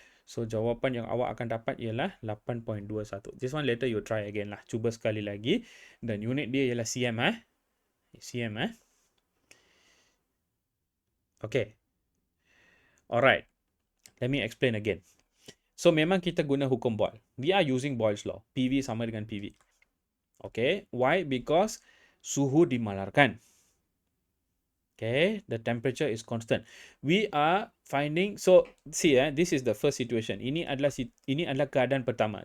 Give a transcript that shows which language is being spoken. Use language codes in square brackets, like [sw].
[ms] So, jawapan yang awak akan dapat ialah 8.21. [en] This one later you try again lah. [ms] Cuba sekali lagi. Dan unit dia ialah cm. cm. [en] Okay. Alright. Let me explain again. [ms] So, memang kita guna hukum Boyle. [en] We are using Boyle's law. [ms] PV sama dengan PV. Okay. Why? Because suhu dimalarkan. [en] Okay, the temperature is constant. We are finding, so see, this is the first situation. [ms] Ini adalah keadaan pertama.